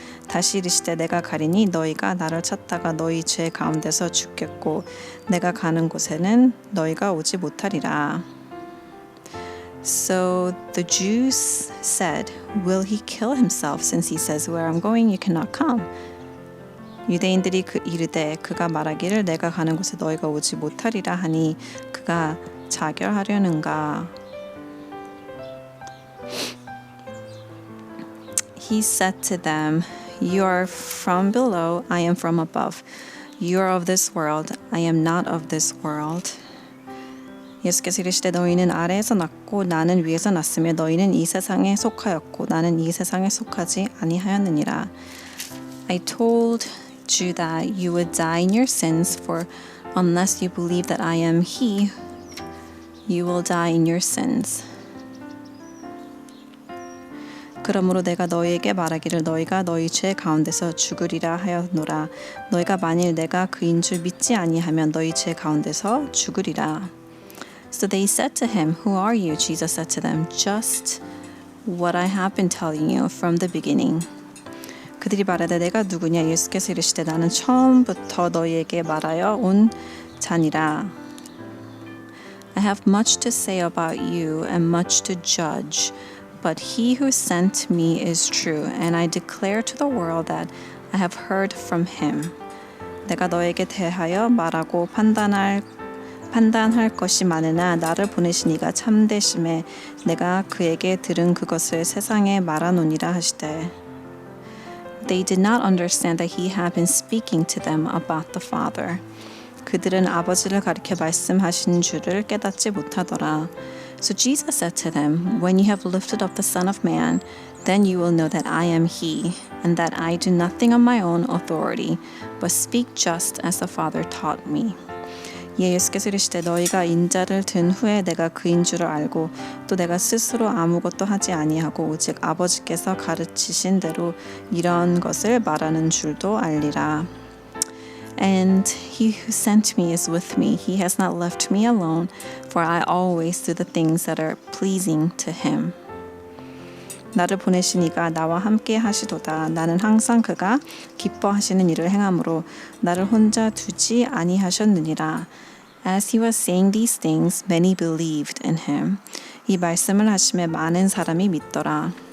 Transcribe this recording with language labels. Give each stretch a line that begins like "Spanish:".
Korean: 다시 이르시되 내가 가리니 너희가 나를 찾다가 너희 죄 가운데서 죽겠고 내가 가는 곳에는 너희가 오지 못하리라.
English: So the Jews said, will he kill himself since he says, where I'm going, you cannot come?
Korean: 유대인들이 이르되 그가 말하기를 내가 가는 곳에 너희가 오지 못하리라 하니 그가 자결하려는가?
English: He said to them, you are from below, I am from above. You are of this world, I am not of this world.
Korean: 예수께서 이르시되 너희는 아래에서 났고 나는 위에서 났으며 너희는 이 세상에 속하였고 나는 이 세상에 속하지 아니하였느니라.
English: I told you that you would die in your sins, for unless you believe that I am He, you will die in your sins.
Korean: 그러므로 내가 너희에게 말하기를 너희가 너희 죄 가운데서 죽으리라 하였노라. 너희가 만일 내가 그인 줄 믿지 아니하면 너희 죄 가운데서 죽으리라.
English: So they said to him, who are you? Jesus said to them, just what I have been telling you from the beginning.
Korean: 그들이 말하되 내가 누구냐? 예수께서 이르시되 나는 처음부터 너희에게 말하여 온 자니라.
English: I have much to say about you and much to judge, but he who sent me is true, and I declare to the world that I have heard from him.
Korean: 내가 너에게 대하여 말하고 판단할 것이 많으나 나를 보내신 이가 참되심에 내가 그에게 들은 그것을 세상에 말하노니라 하시되.
English: They did not understand that he had been speaking to them about the Father.
Korean: 그들은 아버지를 가리켜 말씀하신 줄을 깨닫지 못하더라.
English: So Jesus said to them, when you have lifted up the Son of Man, then you will know that I am He, and that I do nothing on my own authority, but speak just as the Father taught me.
Korean: 예수께서 이르시되 너희가 인자를 든 후에 내가 그인 줄을 알고 또 내가 스스로 아무것도 하지 아니하고 오직 아버지께서 가르치신 대로 이런 것을 말하는 줄도 알리라.
English: And he who sent me is with me. He has not left me alone, for I always do the things that are pleasing to him.
Korean: 나를 보내신 이가 나와 함께 하시도다. 나는 항상 그가 기뻐하시는 일을 행함으로 나를 혼자 두지 아니하셨느니라.
English: As he was saying these things, many believed in him.
Korean: 이 말씀을 하심에 많은 사람이 믿더라.